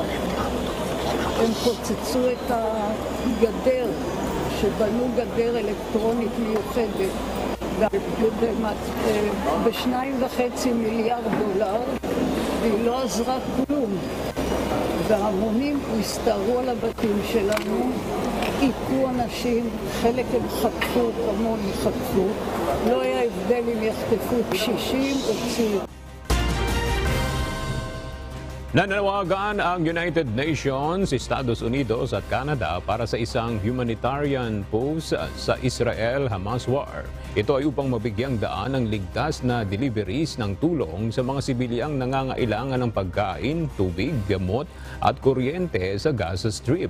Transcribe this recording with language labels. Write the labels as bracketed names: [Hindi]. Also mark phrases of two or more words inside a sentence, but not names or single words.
[Hebrew] הם פוצצו את הגדר, שבנו גדר אלקטרונית מיוחדת, ב$2.5 מיליארד, והיא לא עזרה כלום. וההמונים הסתערו על הבתים שלנו, עיקו אנשים, חלק הם חטפו, כמוני חטפו. לא היה הבדל אם יחטפו קשישים או צעירים. [Filipino] Nananawagan ang United Nations, Estados Unidos at Canada para sa isang [English] humanitarian pause [Filipino] sa [English] Israel-Hamas war. [Filipino] Ito ay upang mabigyang daan ang ligtas na deliveries ng tulong sa mga sibilyang nangangailangan ng pagkain, tubig, gamot at kuryente sa Gaza Strip.